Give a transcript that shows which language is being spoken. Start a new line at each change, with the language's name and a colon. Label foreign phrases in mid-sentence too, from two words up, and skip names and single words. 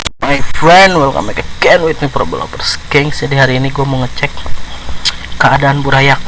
English: my friend, welcome back again with me Perabu.
Indonesian: Gengs, jadi hari ini gue mau ngecek keadaan burayak.